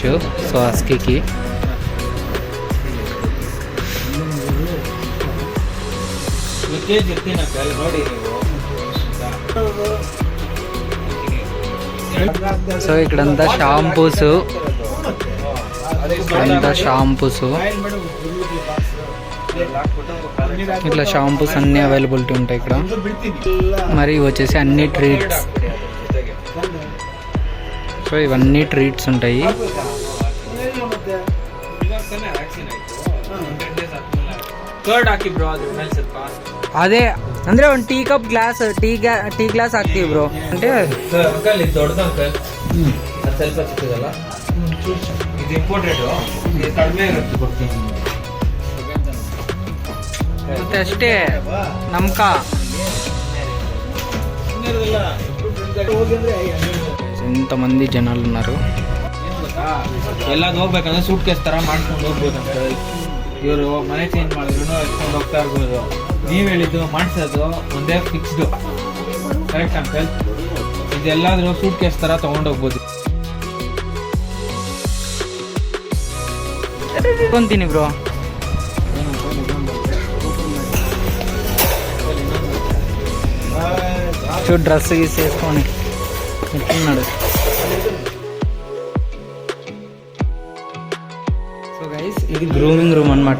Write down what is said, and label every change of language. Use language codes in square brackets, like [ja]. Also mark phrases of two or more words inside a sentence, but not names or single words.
[te] సో హస్కీకి సో ఇక్కడంతా షాంపూస్, ఇట్లా షాంపూస్ అన్నీ అవైలబిలిటీ ఉంటాయి ఇక్కడ. మరి వచ్చేసి అన్ని ట్రీట్స్. సో ఇవన్నీ ట్రీట్స్ ఉంటాయి. [kn] ಅದೇ ಅಂದ್ರೆ ಒಂದು [en] tea cup glass tea glass [kn] ಹಾಕ್ತೀವಿ ಬ್ರೋ. అంటే ಅಂಕಲ್ ಇದು ದೊಡ್ಡದು ಅಂಕಲ್, ಅದು ಸ್ವಲ್ಪ ಚಿಕ್ಕದಲ್ಲ, ಇದು ಇಂಪೋರ್ಟೆಡ್, ಇದು ಕಡಿಮೆ ಇರುತ್ತೆ ಕೊಡ್ತೀನಿ ಮತ್ತೆ ಅಷ್ಟೇ. [te] ನಮ್ಕ ఎంతమంది జనాలు ఉన్నారు. [kn] ಎಲ್ಲ ಹೋಗ್ಬೇಕಂದ್ರೆ ಸೂಟ್ ಕೇಸ್ ತರ ಮಾಡ್ಕೊಂಡು ಹೋಗ್ಬೋದು ಅಂತ. ಇವರು ಮನೆ ಚೇಂಜ್ ಮಾಡಿದ್ರು ಎತ್ಕೊಂಡು ಹೋಗ್ತಾ ಇರ್ಬೋದು. ನೀವು ಹೇಳಿದ್ದು ಮಾಡಿಸೋದು ಒಂದೇ ಫಿಕ್ಸ್ಡು, [en] correct uncle? [kn] ಇದೆಲ್ಲಾದ್ರೂ ಸೂಟ್ ಕೇಸ್ ಥರ ತೊಗೊಂಡೋಗ್ಬೋದು. ಕೊಂತೀನಿ ಬ್ರೋ. [te] చూడు డ్రెస్ గీసి వేసుకొని ఎట్లున్నాడు. సో గైస్ ఇది [en] grooming room [te] అనమాట.